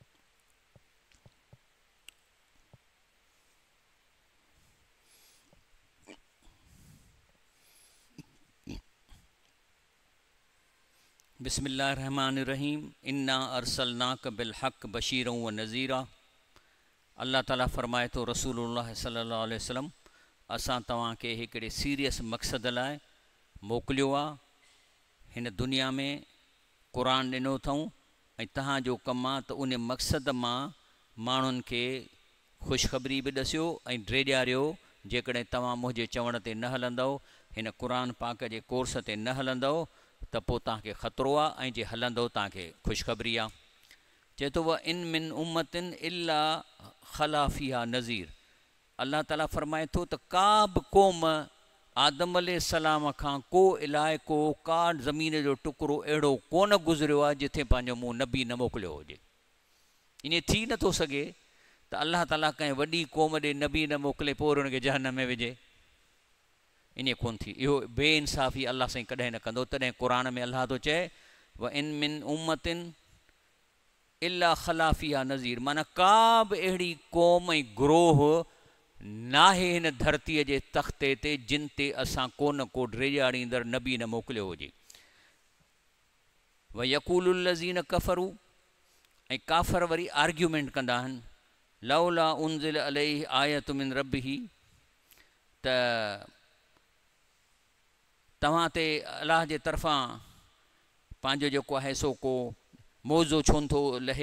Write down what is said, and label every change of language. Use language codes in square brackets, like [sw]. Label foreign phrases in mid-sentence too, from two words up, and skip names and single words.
[ar] بسم الله الرحمن الرحيم. إنا أرسلناك بالحق بشيرا ونذيرا. [sd] अल्लाह ताला फरमाए तो [ar] رسول الله صلى الله عليه وسلم, [sd] असां तव्हांखे हिकिड़े सीरियस मक़सद लाइ मोकिलियो आहे। हिन दुनिया में क़ुरान ॾिनो अथऊं ऐं तव्हांजो कमु आहे त उन मक़सद मां माण्हुनि खे ख़ुशख़बरी बि ॾसियो ऐं ड्रेॼारियो। जेकॾहिं तव्हां मुंहिंजे चवण ते न हलंदव, हिन क़ुरान पाक जे कोर्स ते न हलंदव त पोइ तव्हांखे ख़तरो आहे, ऐं जे हलंदव तव्हांखे ख़ुशख़बरी आहे। चए थो [ar] وإن من أمة إلا خلا فيها نذير. [sd] अल्लाह ताला फ़रमाए थो त का बि क़ौम आदम अलैहिस्सलाम खां को इलाइक़ो का ज़मीन जो टुकड़ो अहिड़ो कोन गुज़रियो आहे जिथे पंहिंजो मूं नबी न मोकिलियो हुजे। ईअं थी नथो सघे त अल्लाह ताला कंहिं वॾी क़ौम ॾे नबी न मोकिले पोइ उन्हनि खे जहन्नम में विझे। ईअं कोन थी, इहो बेइंसाफ़ी अल्लाह साईं कॾहिं न कंदो। तॾहिं क़ुरान में अल्लाह थो चए [ar] وإن من أمة إلا خلا فيها نذير, [sd] माना का बि अहिड़ी क़ौम ऐं गुरोह नाहे हिन धरतीअ जे तख़्ते ते जिन ते असां कोन को ड्रेॼाड़ींदड़ नबी न मोकिलियो हुजे। [ar] ويقول الذين كفروا, [sd] ऐं काफ़र वरी आर्ग्यूमेंट कंदा आहिनि, [ar] لولا أنزل عليه آية من ربه, [sd] त तव्हां ते अलाह जे तरफ़ां पंहिंजो जेको आहे सो को मौज़ो छो नथो लहे।